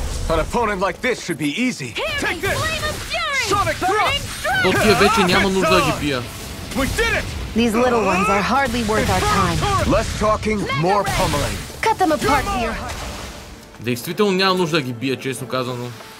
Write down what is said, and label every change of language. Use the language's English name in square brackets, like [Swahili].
[English] An opponent like this should be easy. Take this! Sonic thrust! [Bulgarian] То тия вече няма нужда да ги бия. [English] We did it! These little ones are hardly worth our time. Less talking, more pummeling. Cut them apart to your heart. [Bulgarian] Действително няма нужда да ги бия, честно казано.